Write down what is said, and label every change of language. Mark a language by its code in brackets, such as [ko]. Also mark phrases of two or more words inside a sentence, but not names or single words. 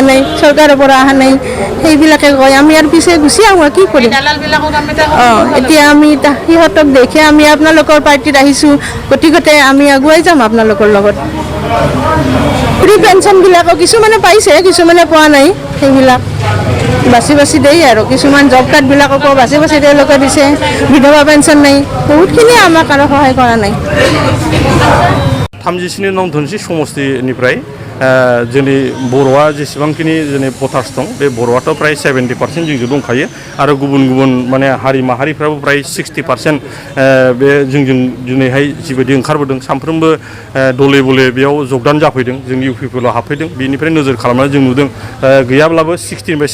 [as] নাই চৰকাৰৰ পৰা অহা নাই সেইবিলাকে কয় আমি ইয়াৰ পিছে গুচি আহোঁ কি কৰিম এতিয়া আমি সিহঁতক দেখি আমি আপোনালোকৰ পাৰ্টিত আহিছোঁ গতিকে আমি আগুৱাই যাম আপোনালোকৰ লগত ফ্ৰী পেঞ্চনবিলাকো কিছুমানে পাইছে কিছুমানে পোৱা নাই সেইবিলাক বাছি বাছি দেই আৰু কিছুমান জব কাৰ্ডবিলাককো বাছি বাছি তেওঁলোকে দিছে বিধৱা পেঞ্চন নাই বহুতখিনি আমাক আৰু সহায় কৰা নাই [brx] 37 नं धोनस्रि समष्टिनिफ्राय जोंनि बर'आ जेसेबांखिनि जोंनि भटार्स दं बे बर'आथ' प्राय 70% जोंजों दंखायो आरो गुबुन गुबुन माने हारि माहारिफ्राबो प्राय 60% बे जोंजों दिनैहाय जिबायदि ओंखारबोदों सानफ्रोमबो दले बले बेयाव जगदान जाफैदों जोंनि इउपिपिएलआव हाबफैदों बेनिफ्राय नोजोर खालामनानै जों नुदों गैयाब्लाबो 60